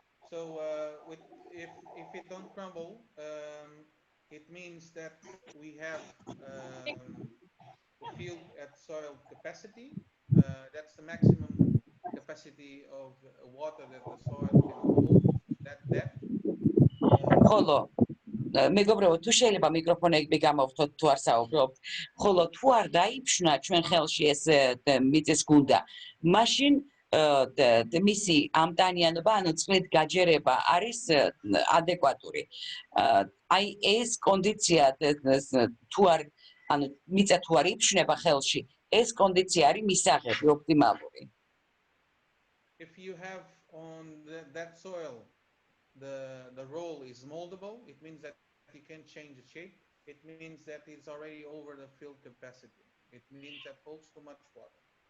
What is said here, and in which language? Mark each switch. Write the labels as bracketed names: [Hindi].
[English] So if it don't crumble, it means that we have the field at soil capacity. That's the maximum capacity of water that the soil can hold, that depth. [Georgian] ხოლო მეგობრებო, თუ შეიძლება მიკროფონები გამოვხდოთ, თუ არ საუბრობთ, ხოლო თუ არ დაიფშნა ჩვენ ხელში ეს მიწის გუნდა, მაშინ მისი ამტანიანობა, ანუ წყლით გაჯერება არის ადეკვატური. აი ეს კონდიცია თუ არ, ანუ მიწა თუ არ იფშნება ხელში, ეს კონდიცია არის მისაღები, ოპტიმალური. [English] If you have on that soil the roll is moldable, it means that you can change the shape. It means that it's already over the fill capacity. It means that holds too much water.